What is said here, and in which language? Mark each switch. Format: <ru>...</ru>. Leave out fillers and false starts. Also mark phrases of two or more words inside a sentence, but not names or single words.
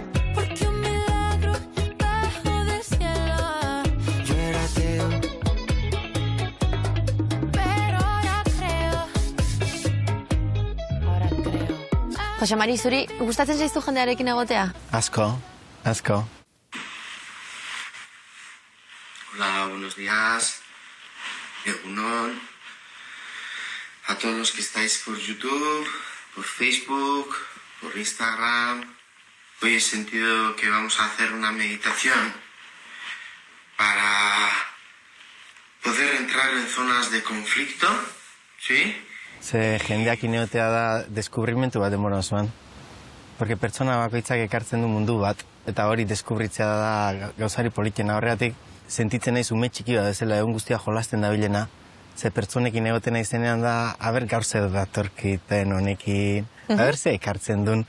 <eu>Jose Mari, zuri gustatzen zaiztu jendearekin egotea? Asko.</eu> <es>Hola, buenos días.</es> <eu>Egunon.</eu> <es>A todos los que estáis por YouTube, por Facebook, por Instagram. Hoy he sentido que vamos a hacer una meditación para poder entrar en zonas de conflicto, ¿sí?</es> <eu>Ze jendeak ineotea da deskubrimentu bat denbora osoan. Porque pertsona bakoitzak ekartzen du mundu bat, eta hori deskubritzea da gauzari politena horregatik, sentitzen naiz ume txiki bat bezala egun guztia jolasten dabilena. Ze pertsonekin egoten naizenean da, aber gaur zer datorkiten honekin, aber ze ekartzen duen.</eu>